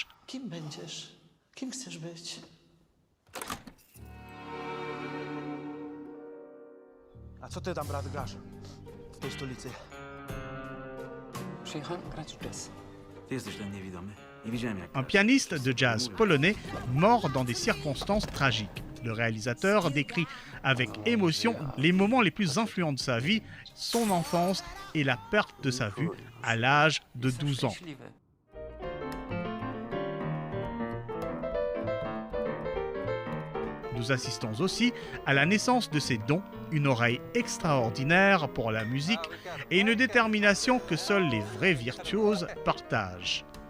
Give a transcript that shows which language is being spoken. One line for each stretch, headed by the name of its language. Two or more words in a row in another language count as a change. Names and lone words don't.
Polish: Kim będziesz? Kim chcesz być? A co ty tam, brat, grasz w tej stolicy? Przyjechałem grać w jazz. Ty jesteś ten niewidomy. Nie widziałem jak...
French: Un pianiste de jazz polonais mort dans des circonstances tragiques. Le réalisateur décrit avec émotion les moments les plus influents de sa vie, son enfance et la perte de sa vue à l'âge de 12 ans. Nous assistons aussi à la naissance de ses dons, une oreille extraordinaire pour la musique et une détermination que seuls les vrais virtuoses partagent.